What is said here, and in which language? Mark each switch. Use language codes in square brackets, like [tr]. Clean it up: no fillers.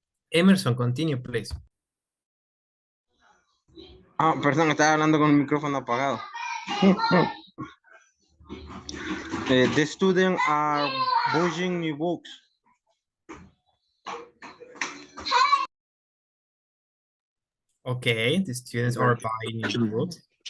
[en] Emerson, continue, please. [es] Ah, perdón, estaba hablando con el micrófono apagado. [en] The students are buying new books. Okay, the students are buying new books.